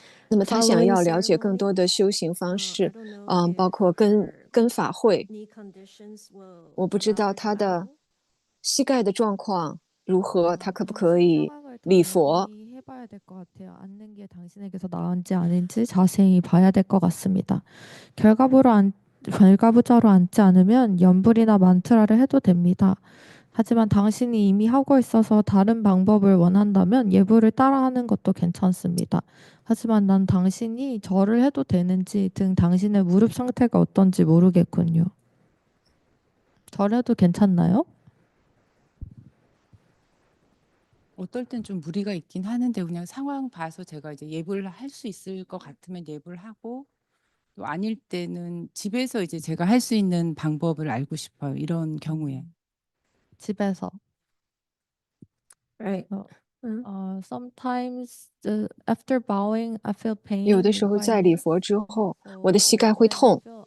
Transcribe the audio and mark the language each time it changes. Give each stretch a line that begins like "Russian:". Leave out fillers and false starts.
Chinese: 那么他想要了解更多的修行方式，包括跟法会。我不知道他的膝盖的状况如何，他可不可以礼佛？
Korean: 해봐야 될 것 같아요. 앉는 게 당신에게서 나은지 아닌지 자세히 봐야 될 것 같습니다. 결과부자로 앉지 않으면 연불이나 만트라를 해도 됩니다. 하지만 당신이 이미 하고 있어서 다른 방법을 원한다면 예불을 따라하는 것도 괜찮습니다. 하지만 난 당신이 절을 해도 되는지 등 당신의 무릎 상태가 어떤지 모르겠군요. 절해도 괜찮나요? 어떨 땐 좀 무리가 있긴 하는데 그냥 상황 봐서 제가 이제 예불을 할 수 있을 것 같으면 예불을 하고 또 아닐 때는 집에서 이제 제가 할 수 있는 방법을 알고 싶어요. 이런 경우에. 집에서.
English: Right. Sometimes after bowing, I feel pain.
Chinese: 有的时候在礼佛之后，我的膝盖会痛。